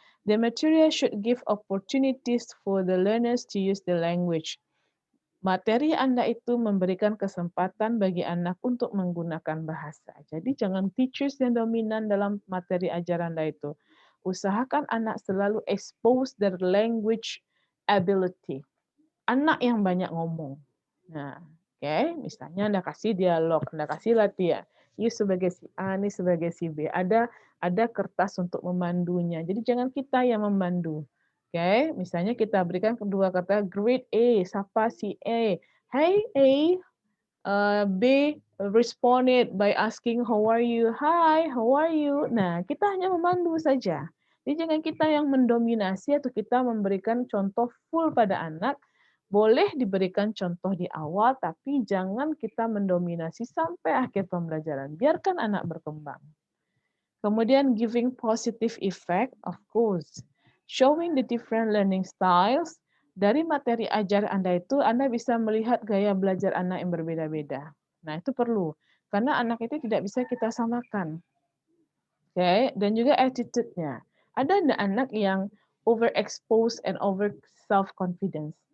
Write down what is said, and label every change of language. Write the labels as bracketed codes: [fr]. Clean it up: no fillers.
[en] The material should give opportunities for the learners to use the language. [id] Materi Anda itu memberikan kesempatan bagi anak untuk menggunakan bahasa. Jadi jangan teachers yang dominan dalam materi ajaran Anda itu. Usahakan anak selalu [en] expose their language ability. [id] Anak yang banyak ngomong. Nah, misalnya Anda kasih dialog, Anda kasih latihan. Ini sebagai si A, ini sebagai si B. Ada kertas untuk memandunya. Jadi jangan kita yang memandu. Oke, misalnya kita berikan kedua kata grade A, sapa si A. [en] Hey A, B responded by asking how are you? Hi, how are you? [id] Nah, kita hanya memandu saja. Jadi jangan kita yang mendominasi atau kita memberikan contoh full pada anak. Boleh diberikan contoh di awal, tapi jangan kita mendominasi sampai akhir pembelajaran. Biarkan anak berkembang. [en] Kemudian giving positive effect, of course. Showing the different learning styles. [id] Dari materi ajar Anda itu, Anda bisa melihat gaya belajar anak yang berbeda-beda. Nah, itu perlu. Karena anak itu tidak bisa kita samakan. Oke, dan juga attitude-nya. Ada anak yang [en] overexposed and over self-confidence.